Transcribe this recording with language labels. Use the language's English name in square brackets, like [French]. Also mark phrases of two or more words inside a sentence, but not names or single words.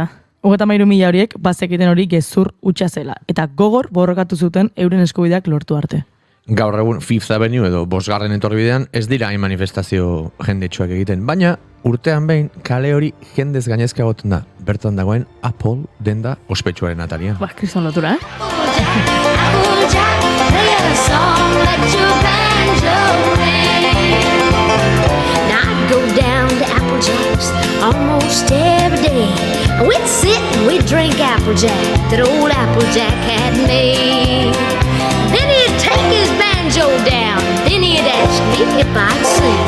[Basque] 33.000 horiek bazekiten hori gezur hutsa zela, eta gogor borrokatu zuten euren eskubideak lortu arte. gaur egun Fifth Avenue edo bosgarren etorbidean ez dira hain manifestazio jendetsuak egiten, baina urtean behin kale hori jendez gainezka egoten da, bertan dagoen Apple denda ospetsuaren atarian. Ba, kriston lotura, [English] Applejack, play a song, let your banjo ring. Now I go down to Applejack's almost every day. We'd sit and we'd drink Applejack that old Applejack had made. Then he'd take his banjo down, then he'd ask me if I'd sing.